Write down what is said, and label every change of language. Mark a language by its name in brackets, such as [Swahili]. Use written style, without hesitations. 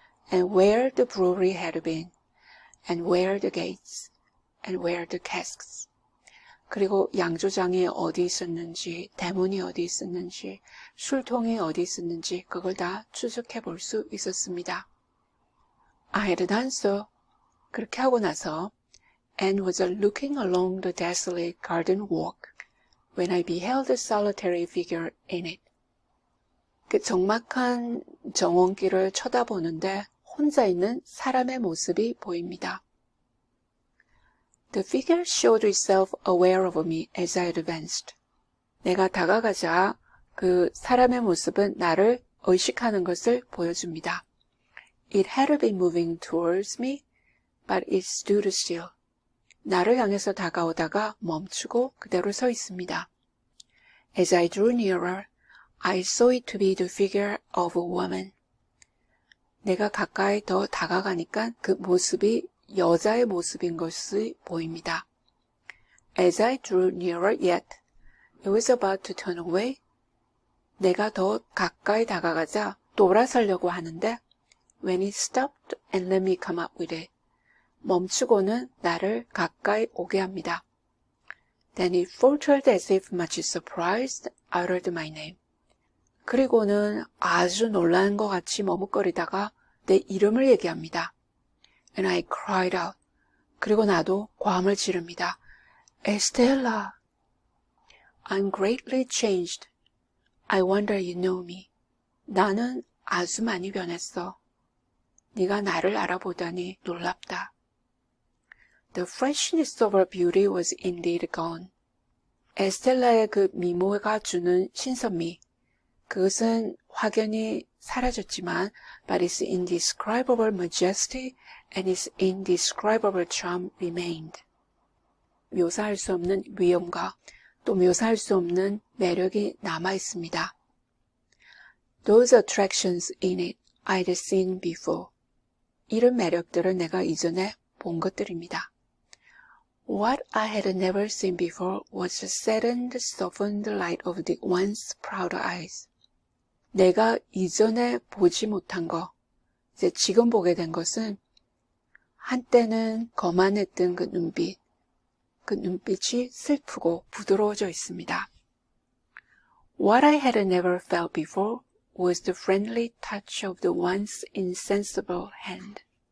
[English] And where the brewery had been, and where the gates, and where the casks. [Korean] 그리고 양조장이 어디 있었는지, 대문이 어디 있었는지, 술통이 어디 있었는지 그걸 다 추적해 볼 수 있었습니다. [English] I had done so. [Korean] 그렇게 하고 나서 [English] and was looking along the desolate garden walk when I beheld a solitary figure in it. [Korean] 그 적막한 정원길을 쳐다보는데 혼자 있는 사람의 모습이 보입니다. [English] The figure showed itself aware of me as I advanced. [Korean] 내가 다가가자 그 사람의 모습은 나를 의식하는 것을 보여줍니다. [English] It had been moving towards me, but it stood still. [Korean] 나를 향해서 다가오다가 멈추고 그대로 서 있습니다. [English] As I drew nearer, I saw it to be the figure of a woman. [Korean] 내가 가까이 더 다가가니까 그 모습이 여자의 모습인 것이 보입니다. [English] As I drew nearer yet, it was about to turn away. [Korean] 내가 더 가까이 다가가자 돌아서려고 하는데 [English] when it stopped and let me come up with it. [Korean] 멈추고는 나를 가까이 오게 합니다. [English] Then it faltered as if much surprised, uttered my name. [Korean] 그리고는 아주 놀란 것 같이 머뭇거리다가 내 이름을 얘기합니다. [English] And I cried out. [Korean] 그리고 나도 고함을 지릅니다. [English] Estella. I'm greatly changed. I wonder you know me. [Korean] 나는 아주 많이 변했어. 네가 나를 알아보다니 놀랍다. [English] The freshness of her beauty was indeed gone. [Korean] 에스텔라의 그 미모가 주는 신선미, 그것은 확연히 사라졌지만 [English] but its indescribable majesty and its indescribable charm remained. [Korean] 묘사할 수 없는 위엄과 또 묘사할 수 없는 매력이 남아 있습니다. [English] Those attractions in it I'd seen before. [Korean] 이런 매력들을 내가 이전에 본 것들입니다. [English] What I had never seen before was the saddened, softened light of the once proud eyes. [Korean] 내가 이전에 보지 못한 거, 이제 지금 보게 된 것은 한때는 거만했던 그 눈빛이 슬프고 부드러워져 있습니다. [English] What I had never felt before was the friendly touch of the once insensible hand.